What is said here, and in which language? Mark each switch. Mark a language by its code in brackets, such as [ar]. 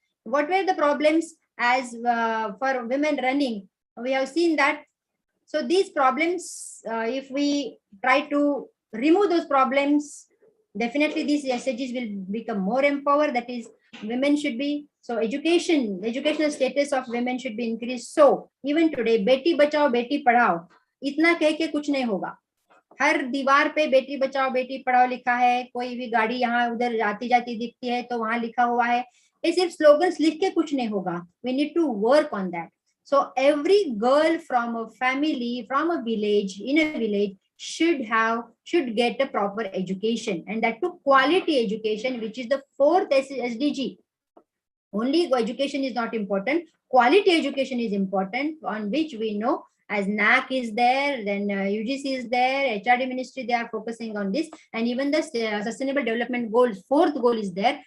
[en] What were the problems as for women running? We have seen that. So these problems, if we try to remove those problems, definitely these SHGs will become more empowered. That is, women should be, so educational status of women should be increased. So even today, [hi] Beti Bachao Beti Padhao, इतना कह के कुछ नहीं होगा. हर दीवार पे बेटी बचाओ बेटी पढ़ाओ लिखा है, कोई भी गाड़ी यहाँ उधर आती जाती दिखती है तो वहां लिखा हुआ है. ये सिर्फ स्लोगन्स लिख के कुछ नहीं होगा. [en] We need to work on that. So every girl from a family, from a village, in a village, should get a proper education, and that too quality education, which is the fourth SDG. Only education is not important. Quality education is important, on which we know as NAC is there, then UGC is there, HRD ministry, they are focusing on this, and even the sustainable development goals, fourth goal is there.